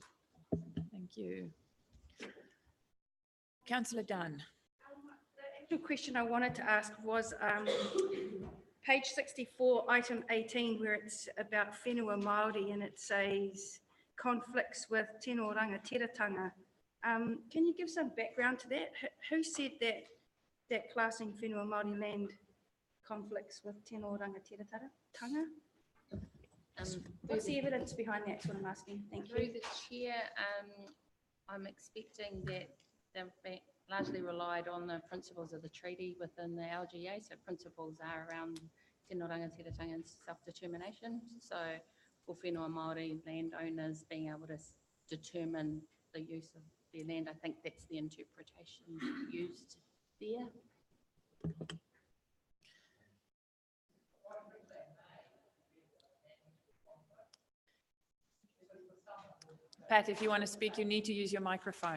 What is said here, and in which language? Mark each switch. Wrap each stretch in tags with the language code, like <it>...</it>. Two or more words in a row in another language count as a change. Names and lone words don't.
<en>Thank you. Councillor Dunn. The actual question I wanted to ask was page 64, item 18, where it's about</en> <mi>whenua Māori</mi> <en>and it says conflicts with</en> <mi>tino rangatiratanga.</mi> <en>Can you give some background to that? Who said that classing</en> <mi>whenua Māori</mi> <en>land conflicts with</en> <mi>tino rangatiratanga?</mi> <en>What's the evidence behind that? That's what I'm asking. Thank you. Through the chair, I'm expecting that they've largely relied on the principles of the treaty within the LGA. So principles are around</en> <mi>tino rangatiratanga</mi> <en>and self-determination. So for</en> <mi>whenua Māori</mi> <en>landowners being able to determine the use of their land, I think that's the interpretation used there. Pat, if you want to speak, you need to use your microphone.</en>